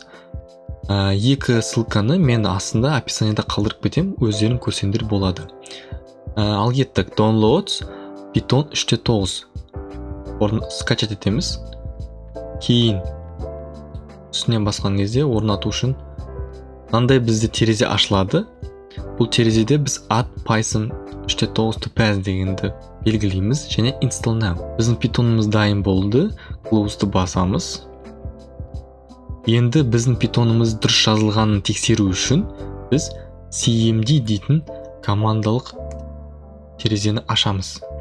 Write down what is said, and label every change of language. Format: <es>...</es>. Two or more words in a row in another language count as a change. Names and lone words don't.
<kk>Екі ссылканы мен астында описаниеда қалдырып кетем, өздерің көрсеңдер болады. Ал кеттік, Downloads Python 3.9 скачать етеміз. Кейін үстіне басқан кезде орнату үшін мынандай бізде терезе ашылады. Бұл терезеде біз</kk> <en>add python 3.9 to pass</en> <kk>дегенді белгілейміз және</kk> <en>install now.</en> <kk>Біздің Python'ымыз дайын болды. Close'ды басамыз. Енді біздің Python'ымыз дұрыс жазылғанын тексеру үшін біз cmd дейтін командалық терезені ашамыз.</kk>